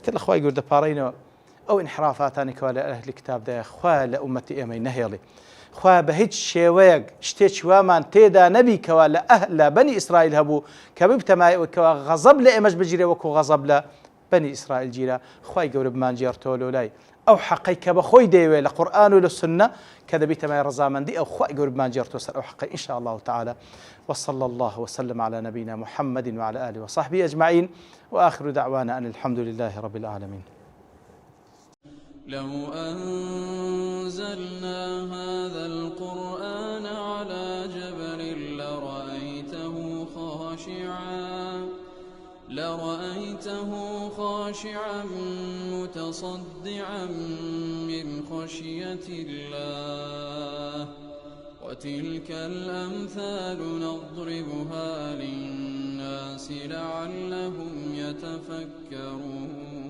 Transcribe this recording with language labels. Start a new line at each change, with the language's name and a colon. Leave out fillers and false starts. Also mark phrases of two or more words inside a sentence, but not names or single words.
Central Kurdish: ئیتر لە خوای گەورە دەپاڕێنەوە ئەو انحرافاتانێکەوە لە ئەهلی کتابدایە خوا لە ئومەتی ئێمەی نەهێڵێ، خوا بە هیچ شێوەیەک شتێکی وامان تێدا نەبیکەوە لە بەنی ئیسرائیل هەبوو کە ببتەمایەوەکەوە غەزەب لە ئێمەش بگیرێ وەکو غەزەب لە بەنی ئیسرائیل گیرە. خوای گەورە بمانجێڕتەوە لەلای ئەو حەقەی کە بەخۆی دەیەوێت لە قورئان و لە سنە کە دەبیتەمای ڕەزامەندی ئەو خوای گەورە بمانجێڕتەوە سەر ئەو حەقەی
Arabic: إن شاء الله تعالى. وصلى الله وسلم على نبينا محمد وعلى آله وصحبه أجمعين، وآخر دعوانا أن الحمد لله رب العالمين. لو أنزلنا هذا القرآن على جبل لرأيته خاشعا متصدعا من خشية الله، وتلك الأمثال نضربها للناس لعلهم يتفكرون.